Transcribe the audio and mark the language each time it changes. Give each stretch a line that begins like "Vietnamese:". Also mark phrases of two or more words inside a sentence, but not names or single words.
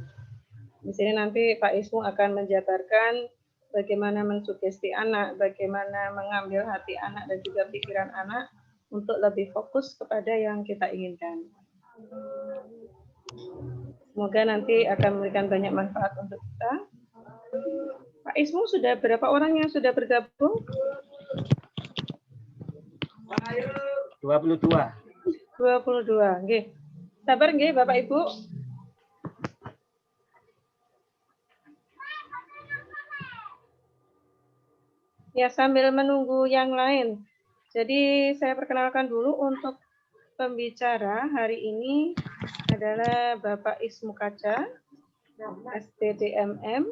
Indonesian: Di sini nanti Pak Ismu akan menjabarkan bagaimana mensugesti anak, bagaimana mengambil hati anak dan juga pikiran anak untuk lebih fokus kepada yang kita inginkan. Semoga nanti akan memberikan banyak manfaat untuk kita. Pak Ismu, sudah berapa orang yang sudah bergabung? 22. 22. Nggih. Sabar nggih Bapak Ibu. Ya, sambil menunggu yang lain. Jadi saya perkenalkan dulu untuk pembicara hari ini adalah Bapak Ismu Kaca, STDMM.